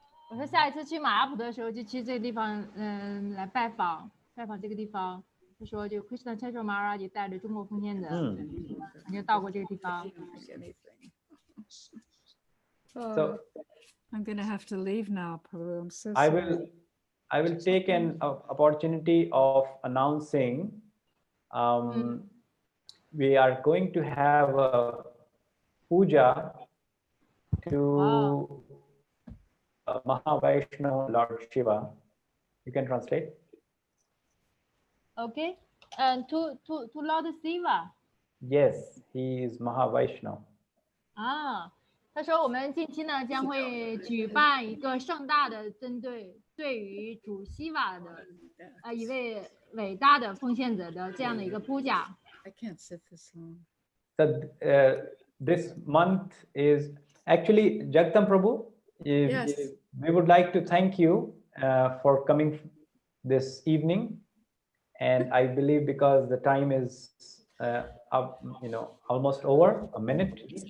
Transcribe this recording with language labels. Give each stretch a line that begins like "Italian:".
Chinese: 我说下一次去马拉普的时候，就去这个地方，来拜访这个地方。就说就 Krishna Teacher Maharaj 带着中国奉献者，曾经到过这个地方。
English: So I'm gonna have to leave now, Prabhu. I'm so I sorry. will take an opportunity of announcing we are going to have a puja to Mahavaishnav Lord Shiva. You can translate. OK，to Lord Shiva。 Yes, he is Mahavaishnav.
Chinese: 啊，他说我们近期呢将会举办一个盛大的针对于主西瓦的一位伟大的奉献者的这样的一个puja。
English: I can't sit this long. So this month is actually Jagtam Prabhu. Yes. We would like to thank you for coming this evening, and I believe because the time is up, almost over a minute.